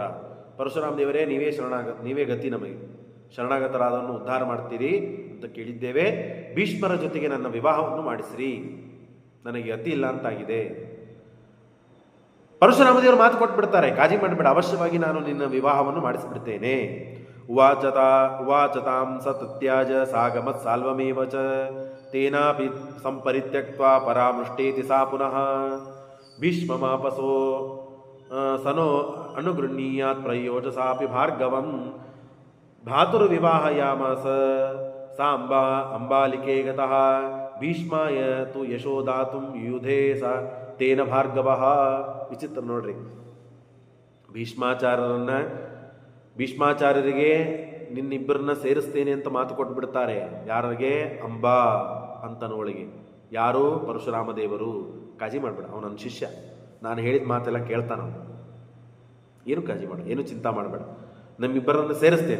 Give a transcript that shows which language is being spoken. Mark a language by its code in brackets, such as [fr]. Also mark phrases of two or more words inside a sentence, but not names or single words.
[kn] ಪರಶುರಾಮ ದೇವರೇ, ನೀವೇ ಗತಿ, ನಮಗೆ ಶರಣಾಗತರಾದವನ್ನು ಉದ್ಧಾರ ಮಾಡ್ತೀರಿ ಅಂತ ಕೇಳಿದ್ದೇವೆ. ಭೀಷ್ಮರ ಜೊತೆಗೆ ನನ್ನ ವಿವಾಹವನ್ನು ಮಾಡಿಸ್ರಿ, ನನಗೆ ಗತಿ ಇಲ್ಲ ಅಂತಾಗಿದೆ. ಪರಶುರಾಮ ದೇವರು ಮಾತು ಕೊಟ್ಬಿಡ್ತಾರೆ, ಕಾಳಜಿ ಮಾಡಬೇಡ, ಅವಶ್ಯವಾಗಿ ನಾನು ನಿನ್ನ ವಿವಾಹವನ್ನು ಮಾಡಿಸಿಬಿಡ್ತೇನೆ. [sa] ಉವಾಚತಾಂ ಸ ತತ್ಯಾಜ ಸಾಗಮತ್ ಸಾಲ್ವಮೇವ ಚ ತೇನಾಪಿ ಸಂಪರಿತ್ಯಕ್ತ್ವಾ ಪರಾಮೃಷ್ಟೇತಿ ಸಾ ಪುನಃ ಭೀಷ್ಮಮಾಪಸೋ ಸನೋ ಅನುಗೃಹೀಯಾತ್ ಪ್ರಯೋಜಸಾಪಿ ಭಾರ್ಗವಂ ಭ್ರಾತುರ್ವಿವಾಹಯಾಮಾಸ ಸಾ ಅಂಬಾಲಿಕೆ ಗತಃ ಭೀಷ್ಮಾಯ ತು ಯಶೋದಾತುಂ ಯುಧೇ ಸ ತೇನ ಭಾರ್ಗವಃ. [kn] ವಿಚಿತ್ರ ನೋಡ್ರಿ, ಭೀಷ್ಮಾಚಾರ್ಯರಿಗೆ ನಿನ್ನಿಬ್ಬರನ್ನ ಸೇರಿಸ್ತೇನೆ ಅಂತ ಮಾತು ಕೊಟ್ಬಿಡ್ತಾರೆ. ಯಾರಿಗೆ? ಅಂಬಾ ಅಂತನವಳಿಗೆ. ಯಾರು? ಪರಶುರಾಮ ದೇವರು. ಕಾಳಜಿ ಮಾಡಬೇಡ, ಅವನು ನನ್ನ ಶಿಷ್ಯ, ನಾನು ಹೇಳಿದ ಮಾತೆಲ್ಲ ಕೇಳ್ತಾನ, ಏನು ಕಾಳಜಿ ಮಾಡ, ಏನು ಚಿಂತೆ ಮಾಡಬೇಡ, ನಮ್ಮಿಬ್ಬರನ್ನು ಸೇರಿಸ್ತೇನೆ.